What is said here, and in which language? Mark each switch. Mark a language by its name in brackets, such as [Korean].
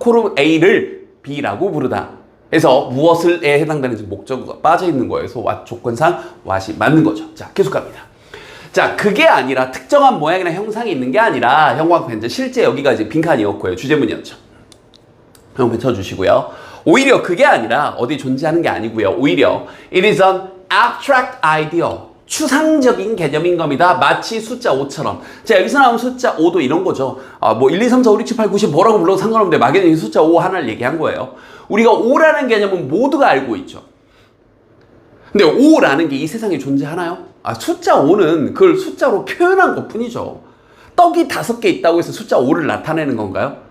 [Korean] call은 A를 B라고 부르다. 그래서 무엇을에 해당되는지 목적어가 빠져 있는 거예요. 그래서 what 조건상 what이 맞는 거죠. 자, 계속 갑니다. 자, 그게 아니라 특정한 모양이나 형상이 있는 게 아니라 형광펜, 실제 여기가 이제 빈칸이었고요. 주제문이었죠. 형광펜 쳐주시고요. 오히려 그게 아니라 어디 존재하는 게 아니고요. 오히려 [English] it is an abstract idea, [Korean] 추상적인 개념인 겁니다. 마치 숫자 5처럼. 자, 여기서 나온 숫자 5도 이런 거죠. 뭐 1, 2, 3, 4, 5, 6, 7, 8, 9, 10 뭐라고 불러도 상관없는데 막연히 숫자 5 하나를 얘기한 거예요. 우리가 5라는 개념은 모두가 알고 있죠. 근데 5라는 게 이 세상에 존재하나요? 숫자 5는 그걸 숫자로 표현한 것 뿐이죠. 떡이 5개 있다고 해서 숫자 5를 나타내는 건가요?